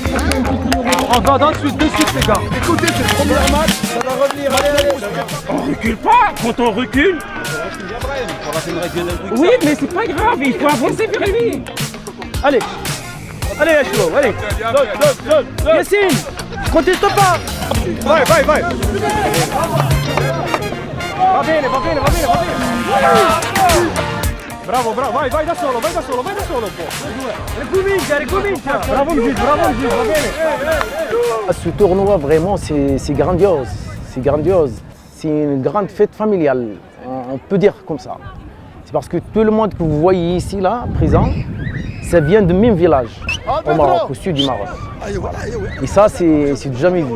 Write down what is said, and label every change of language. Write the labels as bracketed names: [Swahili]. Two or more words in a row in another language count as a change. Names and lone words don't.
[French] On va de suite les gars. Écoutez, c'est le premier match, ça va revenir. Allez. On recule pas quand on recule. Oui, mais c'est pas grave, il faut avancer vers lui. Allez, Ashlo, allez. Yassine, conteste pas. [Italian] Vai. Va bene. Bravo, vai da solo un po'. Ricomincia. Bravo Gilles, va bene. [French] Ce tournoi, vraiment, c'est grandiose. C'est une grande fête familiale, on peut dire comme ça. C'est parce que tout le monde que vous voyez ici, là, présent, ça vient du même village, au Maroc, au sud du Maroc. Et ça, c'est jamais vu.